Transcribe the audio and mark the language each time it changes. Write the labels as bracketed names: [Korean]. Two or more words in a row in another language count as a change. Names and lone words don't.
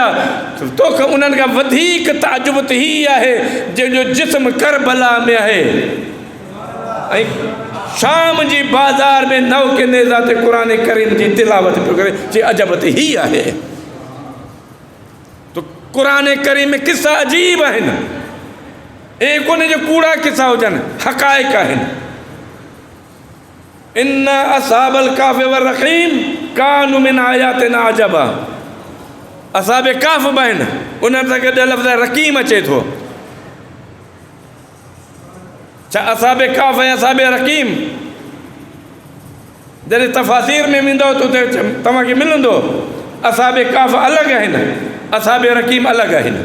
[Sindhi] तोखे उन्हनि खां वधीक ताजुब त ही आहे जंहिंजो जिस्म करबला में आहे ऐं शाम जी बाज़ार में नौके नेज़ा ते क़ुर करीम जी तिलावत पियो करे। जे अजब त ही आहे। तो क़ुर करीम में किस्सा अजीब आहिनि, ए कोन्हे जो कूड़ा किस्सा हुजनि, हक़ाइक़ आहिनि। [Arabic] إن أصحاب الكهف والرقيم كانوا من آياتنا عجبا. [Sindhi] असाबे काफ़ बि आहिनि, उन्हनि सां गॾु लफ़्ज़ रक़ीम अचे थो। छा असाबे काफ़ ऐं असाबे रक़ीम जॾहिं तफ़ासीर में वेंदो त उते तव्हांखे मिलंदो असाबे काफ़ अलॻि आहिनि, असाबे रक़ीम अलॻि आहिनि।